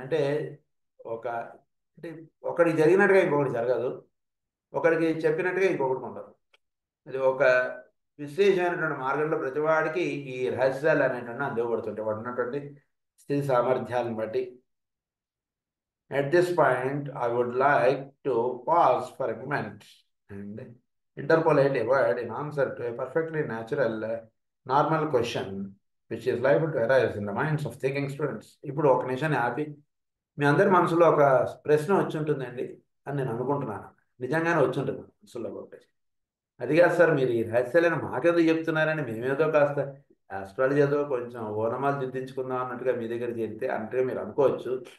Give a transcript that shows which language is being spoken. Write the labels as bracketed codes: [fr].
[te] అంటే అంటే ఒకడికి జరిగినట్టుగా ఇంకొకటి జరగదు, ఒకడికి చెప్పినట్టుగా ఇంకొకటి ఉండదు. అది ఒక విశేషమైనటువంటి మార్గంలో ప్రతివాడికి ఈ రహస్యాలు అనేటువంటి అందివ్వబడుతుంటాయి వాడు ఉన్నటువంటి స్థితి సామర్థ్యాలను బట్టి. [en] At this point, I would like to pause for a moment and interpolate a word in answer to a perfectly natural, normal question which is liable to arise in the minds of thinking students. [te] ఇప్పుడు ఒక నిమిషాన్ని ఆపి మీ అందరి మనసులో ఒక ప్రశ్న వచ్చి ఉంటుందండి అని నేను అనుకుంటున్నాను. నిజంగానే వచ్చి ఉంటుంది మనసులో ఒకటి. అది కాదు సార్ మీరు ఈ రహస్యాలను మాకెందుకు చెప్తున్నారని మేమేదో కాస్త ఆస్ట్రాలజీ ఏదో కొంచెం ఓనమాలు దిద్దించుకుందాం అన్నట్టుగా మీ దగ్గర చేరితే అంటే మీరు అనుకోవచ్చు.